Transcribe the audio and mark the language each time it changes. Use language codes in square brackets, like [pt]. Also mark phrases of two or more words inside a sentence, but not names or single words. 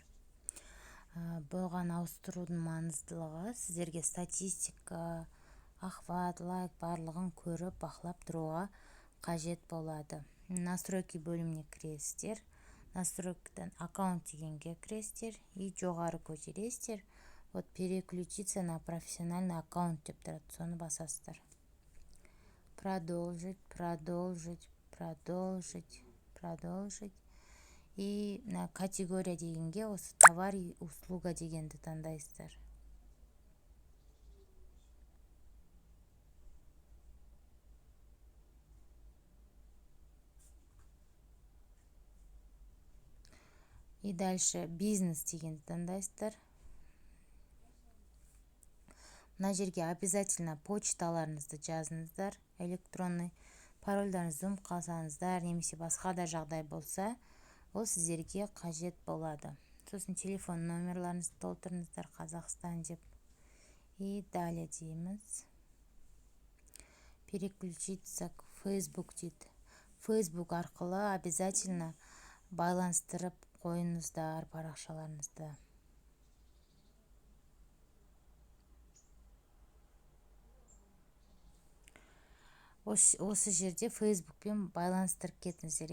[kk] Бұған ауыстырудың маңыздылығы сіздерге статистика, охват, лайк барлығын көріп, бақылап тұруға қажет болады. Настройки бөліміне кіресіздер. Настройкадан аккаунт дегенге кіресіздер и жоғары көтересіздер. [ru] Вот переключиться на профессиональный аккаунт [kk] деп тұрады, соны басасыздар. [ru] Продолжить. И на категория [kk] дегенге осы [ru] товар и услуга [kk] дегенді таңдайсыздар. [ru] И дальше бизнес [kk] дегенді таңдайсыздар. Мына жерге обязательно почталарыңызды жазыңыздар, электронный парольдарыңызды ұмытып қалсаңыздар, немесе басқа да жағдай болса, ол сіздерге қажет болады. Сосын телефон номерларыңызды толтырыңыздар, Қазақстан деп. [ru] И далее дейміз. Переключиться к Facebook дейді. [kk] Facebook арқылы обязательно байланыстырып қойыңыздар парақшаларыңызды. Осы жерде Facebookпен байланыстырып кетіңіздер.